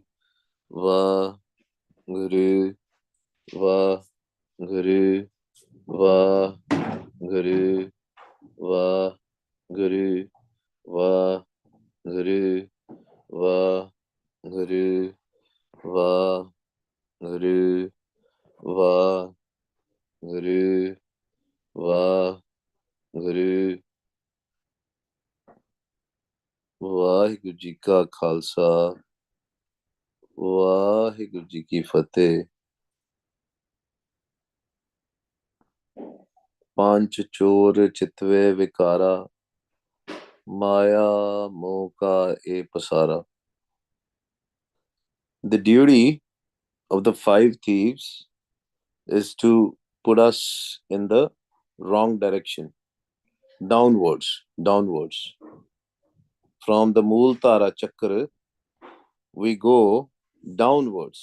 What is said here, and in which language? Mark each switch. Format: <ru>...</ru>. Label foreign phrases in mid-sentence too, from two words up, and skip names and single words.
<pa>Va, Guru, Va, Guru, Va, Guru, Va, Guru, Va, Guru, Va, Guru, Va, Guru, Va, Guru, Va, Guru, ਵਾਹਿਗੁਰੂ ਜੀ ਕਾ ਖਾਲਸਾ ਵਾਹਿਗੁਰੂ ਜੀ ਕੀ ਫਤਿਹ। ਪੰਜ ਚੋਰ ਚਿਤਵੇ ਵਿਕਾਰਾ ਮਾਇਆ ਮੋਹ ਕਾ ਇਹ ਪਸਾਰਾ।</pa> <en>The duty of the five thieves is to put us in the wrong direction, downwards. From the Mooltara Chakra, we go downwards.</en>